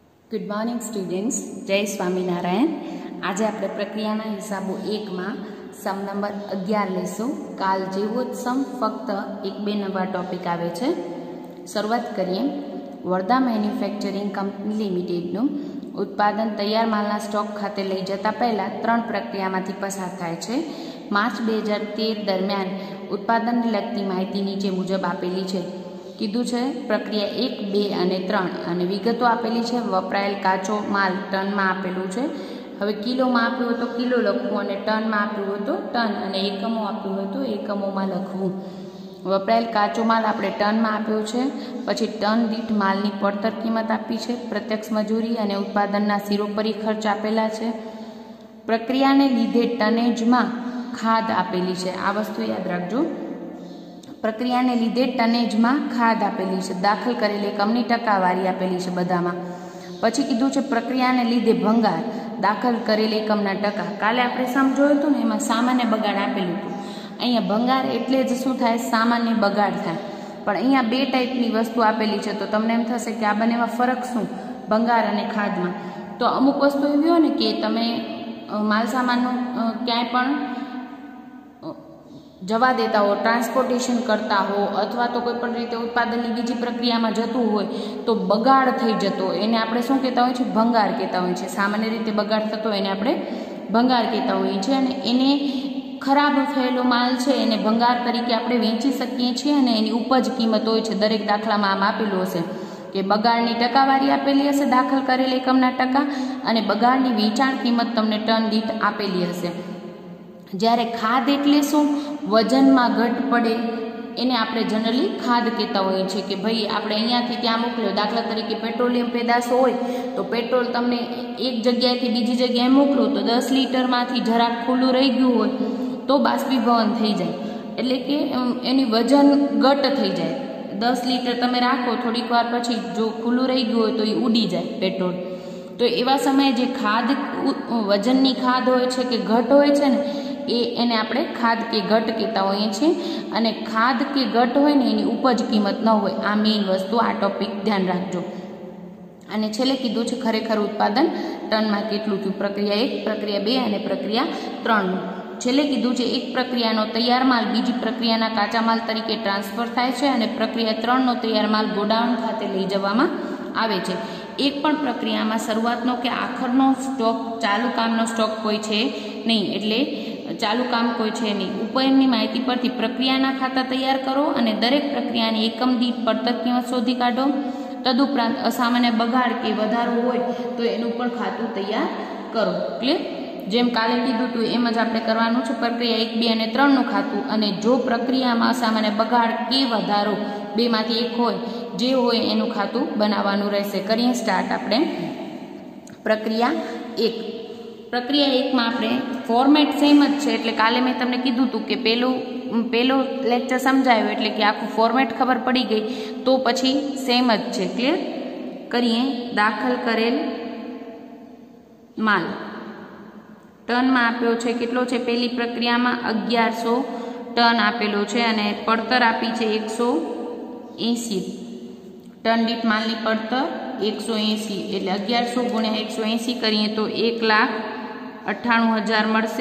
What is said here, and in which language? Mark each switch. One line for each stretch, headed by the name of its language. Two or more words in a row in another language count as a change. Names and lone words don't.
English: good morning students,
Gujarati: જય સ્વામીનારાયણ। आज આપણે પ્રક્રિયાના હિસાબો 1 માં સમ નંબર 11 લેશું। કાલ જેવો જ સમ ફક્ત એક બે નવા ટોપિક આવે છે। શરૂઆત કરીએ। વરદા મેન્યુફેક્ચરિંગ કંપની લિમિટેડનું ઉત્પાદન તૈયાર માલના સ્ટોક ખાતે લઈ જતા પહેલા 3 પ્રક્રિયામાંથી પસાર થાય છે। માર્ચ 2013 દરમિયાન ઉત્પાદનને લગતી માહિતી નીચે મુજબ આપેલી છે। કીધુ હૈ પ્રક્રિયા 1, 2 ઔર 3 ઔર વિગતો આપેલી હૈ। વપરાયેલ કાચો માલ ટન મેં આપેલૂ હૈ। હવે કિલો મેં આપ્યું હો તો કિલો લખવું ઔર ટન મેં આપ્યું હો તો ટન ઔર એકમોં આપ્યું હો તો એકમોં મેં લખવું। વપરાયેલ કાચો માલ આપણે ટન મેં આપ્યો હૈ। પછી ટન દીઠ માલની પડતર કિંમત આપી હૈ। પ્રત્યક્ષ મજૂરી ઔર ઉત્પાદનના સિરોપરી ખર્ચ આપેલા હૈ। પ્રક્રિયા ને લીધે ટનેજ મેં ખાદ આપેલી હૈ। આ વસ્તુ યાદ રાખજો। પ્રક્રિયા ને લીધે ટનેજ મેં ખાદ આપેલી હૈ। દાખલ કરેલ એકમની ટકાવારી આપેલી હૈ બધામાં। પછી કીધું છે પ્રક્રિયા ને લીધે ભંગાર દાખલ કરેલ એકમના ટકા। કાલે આપણે સમઝોયું હતું ને એમાં સામાન્ય બગાડ આપેલું હતું। અહીંયા ભંગાર એટલે જ શું થાય, સામાન્ય બગાડ થાય। પણ અહીંયા બે ટાઇપની વસ્તુ આપેલી છે તો તમને એમ થશે કે આ બનેમાં ફરક શું, ભંગાર અને ખાદમાં। તો અમુક વસ્તુ એવી હોય ને કે તમે માલ સામાનનું ક્યાંય પણ જવા દેતા હો, ટ્રાંસપોર્ટેશન કરતા હો અથવા તો કોઈપણ રીતે ઉત્પાદનની બીજી પ્રક્રિયામાં જતું હોય તો બગાડ થઈ જતો એને આપણે શું કહેતા હોય છે, ભંગાર કહેતા હોય છે। સામાન્ય રીતે બગાડ થતો એને આપણે ભંગાર કહેતા હોય છે। અને એને ખરાબ થયેલો માલ છે એને ભંગાર તરીકે આપણે વેચી સકીએ છીએ અને એની ઉપજ કિંમત હોય છે। દરેક દાખલામાં આમ આપેલું હશે કે બગાડની ટકાવારી આપેલી હશે, દાખલ કરેલ એકમના ટકા, અને બગાડની વેચાણ કિંમત તમને ટન દીઠ આપેલી હશે। જ્યારે ખાદ એટલે શું, વજન મેં ઘટ પડે એને આપણે જનરલી ખાદ કહેતા હોઈએ છીએ કે ભાઈ આપણે અહીંયાથી ત્યાં મોકલ્યો। દાખલા તરીકે પેટ્રોલિયમ પેદાશ હોય તો પેટ્રોલ તમને એક જગ્યાએથી બીજી જગ્યાએ મોકલો તો 10 લીટરમાંથી જરાક ખુલ્લું રહી ગયું હોય તો બાષ્પીભવન થઈ જાય, એટલે કે એની વજન ઘટ થઈ જાય। 10 લીટર તમે રાખો, થોડીક વાર પછી જો ખુલ્લું રહી ગયું હોય તો એ ઉડી જાય પેટ્રોલ। તો એવા સમયે જે ખાદ વજનની ખાદ હોય છે કે ઘટ હોય છે ને એને આપણે ખાદ કે ઘટ કહેતા હોઈએ છીએ। અને ખાદ કે ઘટ હોય ને એની ઉપજ કિંમત ન હોય। આ મેન વસ્તુ, આ ટોપિક ધ્યાન રાખજો। અને છેલ્લે કીધું છે ખરેખર ઉત્પાદન ટન મેં કેટલું થયું। પ્રક્રિયા 1, પ્રક્રિયા 2 અને પ્રક્રિયા 3 છેલ્લે કીધું છે એક પ્રક્રિયાનો તૈયાર માલ બીજી પ્રક્રિયાના કાચા માલ તરીકે ટ્રાંસફર થાય છે અને પ્રક્રિયા 3 નો તૈયાર માલ ગોડાઉન ખાતે લઈ જવામાં આવે છે। એક પણ પ્રક્રિયામાં શરૂઆતનો કે આખરનો સ્ટોક, ચાલૂ કામનો સ્ટોક કોઈ છે નહીં, એટલે ચાલૂ કામ કોઈ છે નહીં। ઉપરની માહિતી પરથી પ્રક્રિયાના ખાતા તૈયાર કરો અને દરેક પ્રક્રિયાની એકમ દીઠ પડતર કિંમત શોધી કાઢો। તદુપરાંત અસામાન્ય બગાડ કે વધારો હોય તો એનું પણ ખાતું તૈયાર કરો। ક્લિયર? જેમ કાલે કીધું હતું એમ જ આપણે કરવાનું છે। प्रक्रिया 1, 2 અને 3 નું ખાતું અને જો પ્રક્રિયામાં અસામાન્ય બગાડ કે વધારો બેમાંથી એક હોય જે હોય એનું ખાતું બનાવવાનું રહેશે। કરીએ સ્ટાર્ટ આપણે। પ્રક્રિયા 1 પ્રક્રિયા 1 મેં આપણે
English: format same
Gujarati: જ છે, એટલે કાલે મૈં તમને કીધું હતું કે પેલો લેક્ચર સમઝાયો એટલે કિ આખું ફોર્મેટ ખબર પડી ગઈ તો પછી સેમ જ છે। ક્લિયર? કરીએ। દાખલ કરેલ માલ ટન મેં આપ્યો છે, કેટલો છે? પહલી પ્રક્રિયા મેં 1100 ટન આપેલો છે અને પડતર આપી છે 180 ટન દીઠ માલની પડતર 180 એટલે 1100 ગુણ્યા 180 કરીએ તો 1,98,000 મળશે।